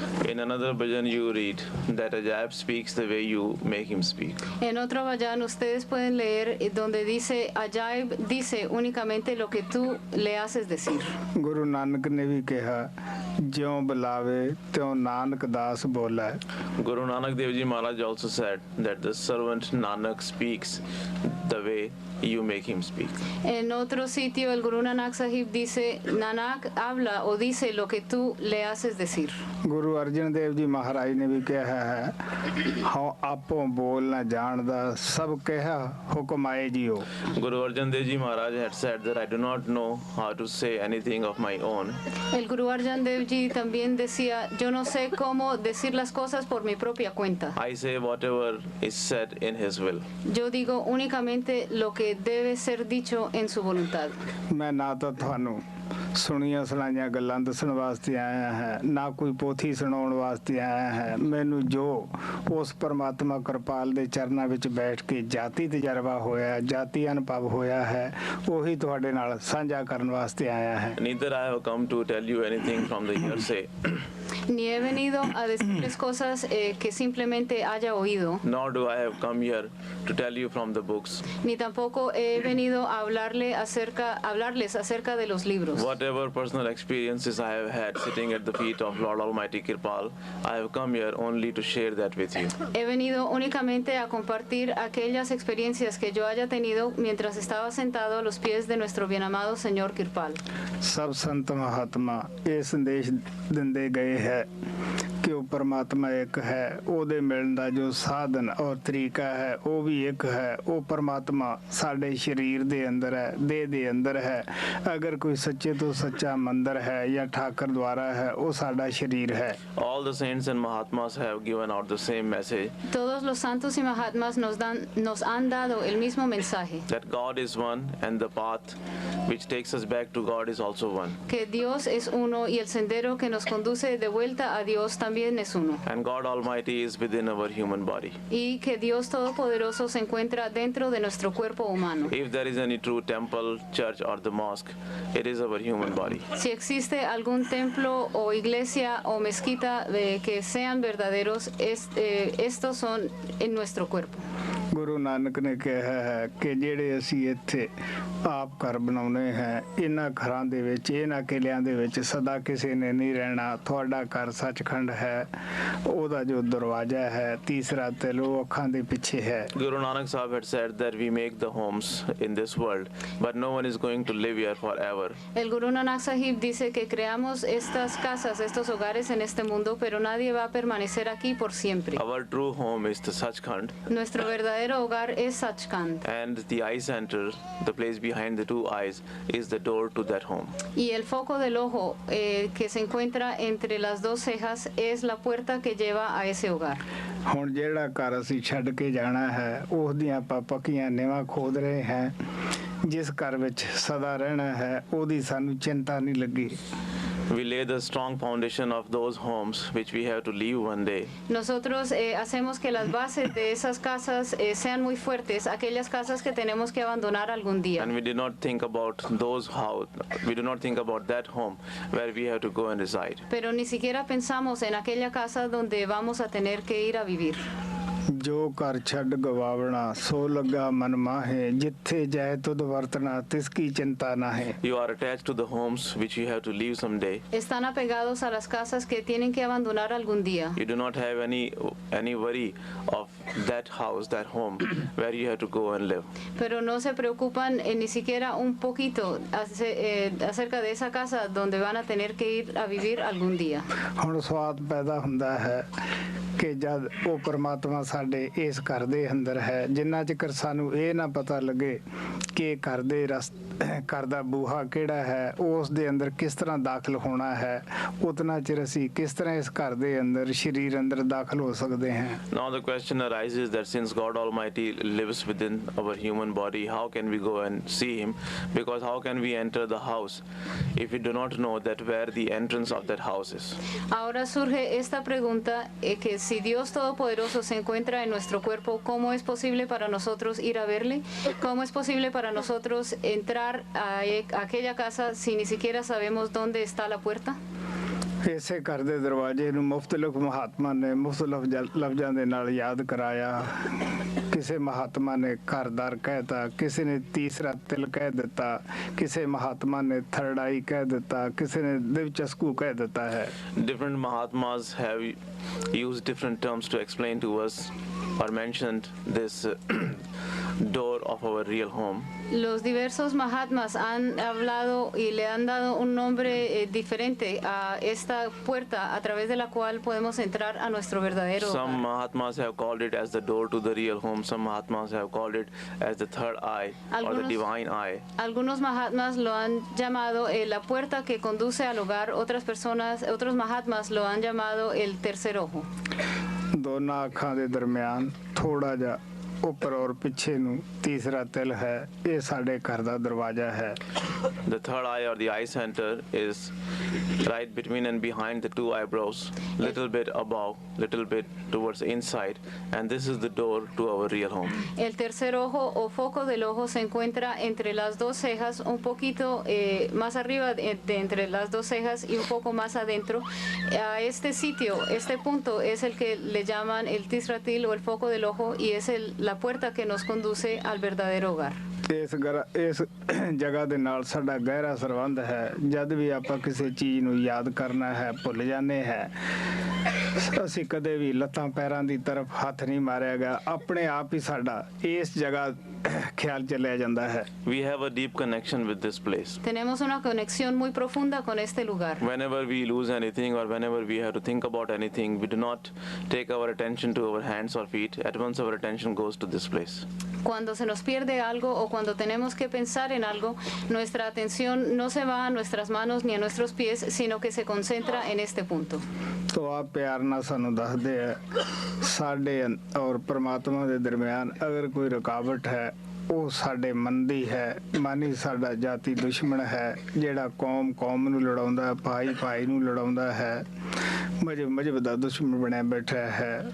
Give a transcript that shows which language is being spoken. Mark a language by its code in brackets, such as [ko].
[en] In another bhajan you read that Ajaib speaks the way you make him speak. [es] En otro vayan ustedes pueden leer donde dice, Ajaib dice únicamente lo que tú le haces decir. [pa] Guru Nanak ਨੇ ਵੀ ਕਿਹਾ, ਜਿਉਂ ਬੁਲਾਵੇ ਤਿਉਂ ਨਾਨਕ ਦਾਸ ਬੋਲੇ। [en] Guru Nanak Dev Ji Maharaj also said that the servant Nanak speaks the way you make him speak. [es] En otro sitio el Guru Nanak Sahib dice, Nanak habla o dice lo que tú le haces decir. [pa] Guru Arjan Dev ji ਮਹਾਰਾਜ ਨੇ ਵੀ ਕਿਹਾ ਹੈ, ਹਉ ਆਪੋਂ ਬੋਲ ਨਾ ਜਾਣਦਾ, ਸਭ ਕਿਹਾ ਹੁਕਮ ਆਏ JIO. [en] Guru Arjan Dev Ji Maharaj had said that I do not know how to say anything of my own. [es] El Guru Arjan Dev Ji también decía, yo no sé cómo decir las cosas por mi propia cuenta. [en] I say whatever is said in his will. [es] Yo digo únicamente lo que debe ser dicho en su voluntad. [pa] ਮੈਂ ਨਾ ਤਾਂ ਤੁਹਾਨੂੰ ਸੁਣੀਆਂ ਸੁਣਾਈਆਂ ਗੱਲਾਂ ਦੱਸਣ ਵਾਸਤੇ ਆਇਆ ਹੈ, ਨਾ ਕੋਈ ਪੋਥੀ ਸੁਣਾਉਣ ਵਾਸਤੇ ਆਇਆ ਹੈ। ਮੈਨੂੰ ਜੋ ਉਸ ਪਰਮਾਤਮਾ ਕਿਰਪਾਲ ਦੇ ਚਰਨਾਂ ਵਿੱਚ ਬੈਠ ਕੇ ਜਾਤੀ ਤਜਰਬਾ ਹੋਇਆ, ਜਾਤੀ ਅਨੁਭਵ ਹੋਇਆ ਹੈ, ਉਹੀ ਤੁਹਾਡੇ ਨਾਲ ਸਾਂਝਾ ਕਰਨ ਵਾਸਤੇ ਆਇਆ ਹੈ। [en] Neither I have come to tell you anything from the hearsay. [es] Ni he venido a decirles cosas que simplemente haya oído. [en] Nor do I have come here to tell you from the books. [es] Ni tampoco he venido a hablarles acerca de los libros. [en] Whatever personal experiences I have had sitting at the feet of Lord Almighty Kripal, I have come here only to share that with you. [es] He venido únicamente a compartir aquellas experiencias que yo haya tenido mientras estaba sentado a los pies de nuestro bien amado Señor Kripal. [pa] ਸਭ ਸੰਤ ਮਹਾਤਮਾ ਇਹ ਸੰਦੇਸ਼ ਦਿੰਦੇ ਗਏ ਹੈ ਕਿ ਜੋ ਪਰਮਾਤਮਾ ਇੱਕ ਹੈ ਉਹਦੇ ਮਿਲਣ ਦਾ ਜੋ ਸਾਧਨ ਔਰ ਤਰੀਕਾ ਹੈ ਉਹ ਵੀ ਇੱਕ ਹੈ। ਉਹ ਪਰਮਾਤਮਾ ਸਾਡੇ ਸਰੀਰ ਦੇ ਅੰਦਰ ਹੈ, ਦੇਹ ਦੇ ਅੰਦਰ ਹੈ। ਅਗਰ ਕੋਈ ਸੱਚੇ ਤੋਂ ਸੱਚਾ ਮੰਦਰ ਹੈ ਜਾਂ ਠਾਕਰ ਦੁਆਰਾ ਹੈ, ਉਹ ਸਾਡਾ ਸਰੀਰ ਹੈ। [en] All the saints and Mahatmas have given out the same message, [es] Todos los santos y mahatmas nos han dado el mismo mensaje, [en] that God is one and the path which takes us back to God is also one. [es] que Dios es uno y el sendero que nos conduce de vuelta a Dios también es uno, [en] And God Almighty is within our human body. [es] y que Dios Todopoderoso se encuentra dentro de nuestro cuerpo humano. [en] If there is any true temple, church or the mosque, it is our human body. [es] Si existe algún templo o iglesia o mezquita que sean verdaderos, estos son en nuestro cuerpo. [pa] Guru Nanak ਨੇ ਕਿਹਾ ਹੈ ਕਿ ਜਿਹੜੇ ਅਸੀਂ ਇੱਥੇ ਆਪ ਘਰ ਬਣਾਉਣੇ ਹੈ, ਇਹਨਾਂ ਘਰਾਂ ਦੇ ਵਿੱਚ, ਇਹਨਾਂ ਕਿਲਿਆਂ ਦੇ ਵਿੱਚ ਸਦਾ ਕਿਸੇ ਨੇ ਨਹੀਂ ਰਹਿਣਾ। ਤੁਹਾਡਾ ਘਰ ਸੱਚਖੰਡ ਹੈ, ਉਹਦਾ ਜੋ ਦਰਵਾਜ਼ਾ ਹੈ, ਤੀਸਰਾ ਤਿਲ ਉਹ ਅੱਖਾਂ ਦੇ ਪਿੱਛੇ ਹੈ। [en] Guru Nanak Sahib had said that we make the homes in this world, but no one is going to live here forever. [es] El Guru Nanak Sahib dice que creamos estas casas, estos hogares en este mundo, pero nadie va a permanecer aquí por siempre. [en] Our true home is the Sachkhand, [es] Nuestro verdadero hogar es Sachkhand, [en] and the eye center, the place behind the two eyes, is the door to that home. [es] y el foco del ojo que se encuentra entre las dos cejas es la puerta que lleva a ese hogar. [pa] ਹੁਣ ਜਿਹੜਾ ਘਰ ਅਸੀਂ ਛੱਡ ਕੇ ਜਾਣਾ ਹੈ, ਉਸ ਦੀਆਂ ਆਪਾਂ ਪੱਕੀਆਂ ਨਿਵਾਂ ਖੋਦ ਰਹੇ ਹਾਂ। ਜਿਸ ਘਰ ਵਿੱਚ ਸਦਾ ਰਹਿਣਾ ਹੈ, ਉਹਦੀ ਸਾਨੂੰ ਚਿੰਤਾ ਨਹੀਂ ਲੱਗੀ। [en] We lay the strong foundation of those homes which we have to leave one day. [es] Nosotros hacemos que las bases de esas casas sean muy fuertes, aquellas casas que tenemos que abandonar algún día. [en] And we do not think about we do not think about that home where we have to go and reside. [es] Pero ni siquiera pensamos en aquella casa donde vamos a tener que ir a vivir. [pa] ਜੋ ਘਰ ਛੱਡ ਗਵਾਵਣਾ ਸੋ ਲੱਗਾ ਮਨ ਮਾਹੇ, ਜਿੱਥੇ ਜਾਏ ਤੁਧ ਵਰਤਣਾ ਤਿਸ ਕੀ ਚਿੰਤਾ ਨਾ ਹੈ। [en] You are attached to the homes which you have to leave someday. [es] Están apegados a las casas que tienen que abandonar algún día. [en] You do not have any worry of that house, that home where you have to go and live. [es] Pero no se preocupan ni siquiera un poquito acerca de esa casa donde van a tener que ir a vivir algún día. [pa] ਹੁਣ ਸਵਾਦ ਪੈਦਾ ਹੁੰਦਾ ਹੈ ਕਿ ਜਦ ਉਹ ਪਰਮਾਤਮਾ ਸਾਡੇ ਇਸ ਘਰ ਦੇ ਅੰਦਰ ਹੈ, ਜਿੰਨਾ ਚਿਰ ਸਾਨੂੰ ਇਹ ਨਾ ਪਤਾ ਲੱਗੇ ਕਿ ਘਰ ਦਾ ਬੂਹਾ ਕਿਹੜਾ ਹੈ, ਉਸ ਦੇ ਅੰਦਰ ਕਿਸ ਤਰ੍ਹਾਂ ਦਾਖਲ ਹੋਣਾ ਹੈ, ਉਤਨਾ ਚਿਰ ਅਸੀਂ ਕਿਸ ਤਰ੍ਹਾਂ ਇਸ ਘਰ ਦੇ ਅੰਦਰ ਸਰੀਰ ਅੰਦਰ ਦਾਖਲ ਹੋ ਸਕਦੇ ਹਾਂ। [en] Now the question arises that since God Almighty lives within our human body, how can we go and see Him? Because how can we enter the house if we do not know that where the entrance of that house is? [es] Ahora surge esta pregunta que si Dios Todopoderoso se encuentra en nuestro cuerpo, ¿cómo es posible para nosotros ir a verle? ¿Cómo es posible para nosotros entrar a aquella casa si ni siquiera sabemos dónde está la puerta? [pa] ਇਸੇ ਘਰ ਦੇ ਦਰਵਾਜ਼ੇ ਨੂੰ ਮੁਖਤਲਿਫ ਮਹਾਤਮਾ ਨੇ ਮੁਖਤਲਿਫ ਲਫ਼ਜ਼ਾਂ ਦੇ ਨਾਲ ਯਾਦ ਕਰਾਇਆ। ਕਿਸੇ ਮਹਾਤਮਾ ਨੇ ਘਰਦਾਰ ਕਹਿਤਾ, ਕਿਸੇ ਨੇ ਤੀਸਰਾ ਤਿਲ ਕਹਿ ਦਿੱਤਾ, ਕਿਸੇ ਮਹਾਤਮਾ ਨੇ ਥਰਡ ਆਈ ਕਹਿ ਦਿੱਤਾ, ਕਿਸੇ ਨੇ ਦਿਵਚਸਕੂ ਕਹਿ ਦਿੱਤਾ ਹੈ। [en] Different Mahatmas have used different terms to explain to us or mentioned this door of our real home. [es] Los diversos Mahatmas han hablado y le han dado un nombre diferente a esta puerta a través de la cual podemos entrar a nuestro verdadero [en] Some [es] hogar. [en] Mahatmas have called it as the door to the real home. Some Mahatmas have called it as the third eye or the divine eye. [es] Algunos Mahatmas lo han llamado la puerta que conduce al hogar, otros Mahatmas lo han llamado el tercer ojo. [pa] ਦੋਨਾਂ ਅੱਖਾਂ ਦੇ ਦਰਮਿਆਨ ਥੋੜਾ ਜਿਹਾ ਉੱਪਰ ਔਰ ਪਿੱਛੇ ਨੂੰ ਤੀਸਰਾ ਤਿਲ ਹੈ, ਇਹ ਸਾਡੇ ਘਰ ਦਾ ਦਰਵਾਜ਼ਾ ਹੈ। [en] The third eye or the eye center is right between and behind the two eyebrows, little bit above, little bit towards the inside, and this is the door to our real home. [es] El tercer ojo o foco del ojo se encuentra entre las dos cejas, un poquito más arriba de entre las dos cejas y un poco más adentro. A este sitio, este punto es el que le llaman el tisratil o el foco del ojo y es la puerta que nos conduce al verdadero hogar. [pa] ਇਸ ਜਗ੍ਹਾ ਦੇ ਨਾਲ ਸਾਡਾ ਗਹਿਰਾ ਸੰਬੰਧ ਹੈ। ਜਦ ਵੀ ਆਪਾਂ ਕਿਸੇ ਚੀਜ਼ ਨੂੰ ਯਾਦ ਕਰਨਾ ਹੈ, ਭੁੱਲ ਜਾਂਦੇ ਹੈ, ਅਸੀਂ ਕਦੇ ਵੀ ਲੱਤਾਂ ਪੈਰਾਂ ਦੀ ਤਰਫ ਹੱਥ ਨਹੀਂ ਮਾਰਿਆ ਗਿਆ। ਆਪਣੇ ਆਪ ਹੀ ਸਾਡਾ ਇਸ ਜਗ੍ਹਾ ਖਿਆਲ ਚੱਲਿਆ ਜਾਂਦਾ ਹੈ। [en] We have a deep connection with this place. [es] Tenemos una conexión muy profunda con este lugar. [en] Whenever we lose anything or whenever we have to think about anything, we do not take our attention to our hands or feet. At once our attention goes to this place. [es] Cuando se nos pierde algo o cuando tenemos que pensar en algo, nuestra atención no se va a nuestras manos ni a nuestros pies, sino que se concentra en este punto. [pa] ਤੋ ਆ ਪਿਆਰ ਨਾਲ ਸਾਨੂੰ ਦੱਸਦੇ ਆ ਸਾਡੇ ਔਰ ਪ੍ਰਮਾਤਮਾ ਦੇ ਦਰਮਿਆਨ ਅਗਰ ਕੋਈ ਰੁਕਾਵਟ ਹੈ ਉਹ ਸਾਡੇ ਮਨ ਦੀ ਹੈ। ਮਨ ਹੀ ਸਾਡਾ ਜਾਤੀ ਦੁਸ਼ਮਣ ਹੈ ਜਿਹੜਾ ਕੌਮ ਨੂੰ ਲੜਾਉਂਦਾ, ਭਾਈ ਨੂੰ ਲੜਾਉਂਦਾ ਹੈ, ਮਜ਼ਹਬ ਦਾ ਦੁਸ਼ਮਣ ਬਣਿਆ ਬੈਠਾ ਹੈ।